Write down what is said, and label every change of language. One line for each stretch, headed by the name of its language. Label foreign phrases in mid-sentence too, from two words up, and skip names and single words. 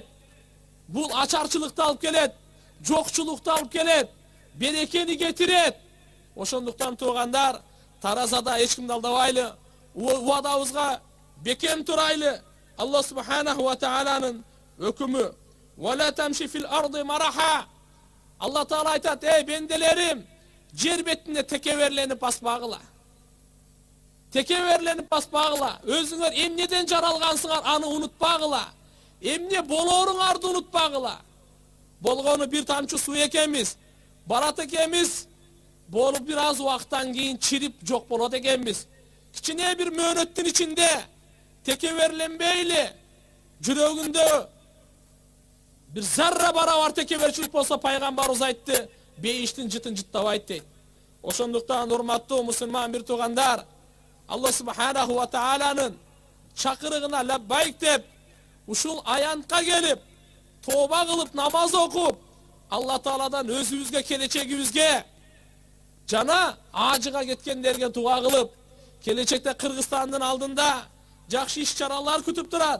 Kyrgyz: Бул ачарчылыкты алып келет, жокчулукту алып келет, берекени кетирет. Ошондуктан туугандар, таразада эч кимди алдабайлы, убадабызга бекем турайлы. Аллах
Arabic: سبحانه وتعالى
Kyrgyz: өкүмү:
Arabic: "ولا تمش في الأرض مرحا".
Kyrgyz: Алла Таала айтат: "Эй бенделерим, жер бетинде текеберленип баспагыла. Текеберленип баспагыла. Өзүңөр эмнеден жаралгансыңар, аны унутпагыла. Эмне болооруңарды унутпагыла. Болгону бир тамчы суу экенбиз, барат экенбиз, болуп бир аз убакыттан кийин чирип жок болот экенбиз. Кичине бир мөөнөттүн ичинде текеберленбейли. Жүрөгүндө bir zarra barabar tekeberçilik bolsa Paygambarыбыз айтты, бейиштин жытын жыттабайт дейт. Ошондуктан урматтуу мусулман бир туугандар, Аллах
Arabic: سبحانه وتعالى
Kyrgyz: чакырыгына лаббайк деп, ушул аянтка келип, тооба кылып, намаз окуп, Алла Тааладан өзүбүзгө, келечегибизге жана ажыга кеткендерге дуа кылып, келечекте Кыргызстандын алдында жакшы иш-чаралар күтүп турат.